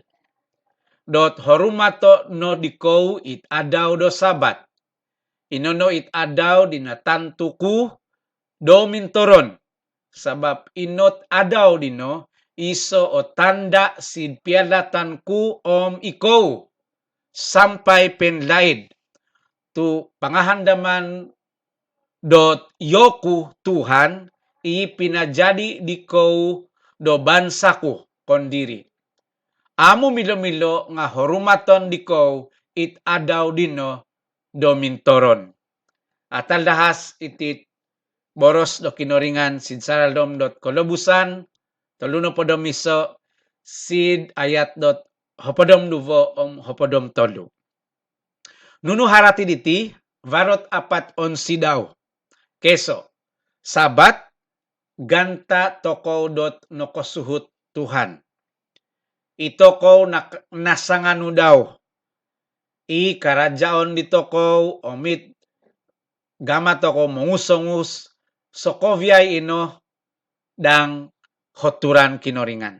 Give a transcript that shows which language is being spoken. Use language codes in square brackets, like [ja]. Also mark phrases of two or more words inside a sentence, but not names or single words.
[dtp] Dot horumato no dikow it adaw do sabat. Inono it adaw dinatantuku do mintoron. Sabab inot adaw dino iso o tanda sid piadatanku om ikaw sampai penlaid tu pangahandaman dot yoku Tuhan ipinajadi diko do bansaku kondiri. Amo milo-milo nga horumaton diko it adaw dino do mintoron. Atal dahas itit boros do kinoringan sid saraldom dot kolobusan toluno podom iso sid ayat dot hopodom duvo om hopodom tolu. Nunu harati diti varot apat onsi daw. Keso, sabat ganta tokow dot nokosuhut Tuhan. Itokow nasanganu daw. I karajaon di tokow omit gama tokow mongusongus sokovyay ino dang hoturan kinoringan.